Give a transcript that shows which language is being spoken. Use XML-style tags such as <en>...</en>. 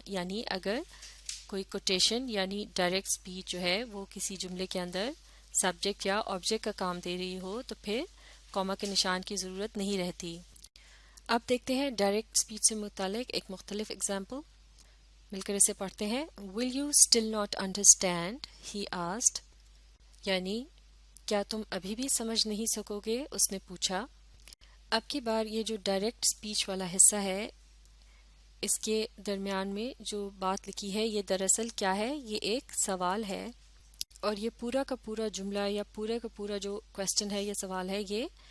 <ur>یعنی اگر کوئی کوٹیشن یعنی ڈائریکٹ سپیچ جو ہے وہ کسی جملے کے اندر سبجیکٹ یا آبجیکٹ کا کام دے رہی ہو تو پھر کاما کے نشان کی ضرورت نہیں رہتی. اب دیکھتے ہیں ڈائریکٹ سپیچ سے متعلق ایک مختلف ایگزامپل. مل کر اسے پڑھتے ہیں.</ur> <en>Will you still not understand? He asked.</en> <ur>یعنی کیا تم ابھی بھی سمجھ نہیں سکو گے؟ اس نے پوچھا. اب کی بار یہ جو ڈائریکٹ سپیچ والا حصہ ہے اس کے درمیان میں جو بات لکھی ہے یہ دراصل کیا ہے؟ یہ ایک سوال ہے اور یہ پورا کا پورا جملہ یا پورا کا پورا جو کوسچن ہے یا سوال ہے یہ</ur>